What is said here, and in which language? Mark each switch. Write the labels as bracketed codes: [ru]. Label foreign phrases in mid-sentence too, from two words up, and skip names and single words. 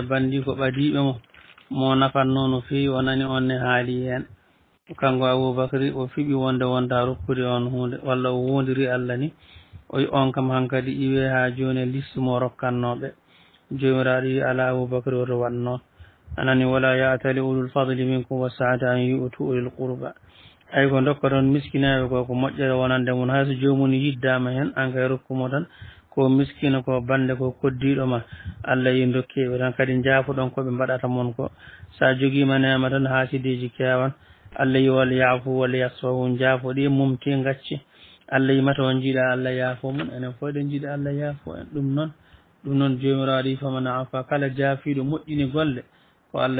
[ff] bandi ko ɓadiɓe mo nafanno no fewi o nani on ne haali hen kanko aboubacry o fiɓi wonde wonta rokkude on hunde walla o wondiri Allah ni o on kam hankadi iwe ha joni liste mo rokkannoɓe jomiraɗo yi ala aboubacry oto wat noon anani [ar] ولا يأتل أولو الفضل منكم والسعة أن يؤتوا أولي القربى [ff] ay ko dokka toon miskineɓe ko moƴƴere wonande mum hayso jomum yiddama hen an kay rokkumo tan ko miskina ko bande ko koddiɗo ma Allah yi dokkeɓe tan kadi jaafoɗon koɓe mbaɗata mon ko sa joguima nema tan haasideji kewan Allah yi [ar] وليعفوا وليصفحوا [ff] jaafoɗi mumti gacci Allah yi mata on jiiɗa Allah yaafo mum enen fof ɗen jiiɗa Allah yaafo en ɗum noon jomiraɗo yi famana afa kala jaafiɗo moƴƴini golle ko Allah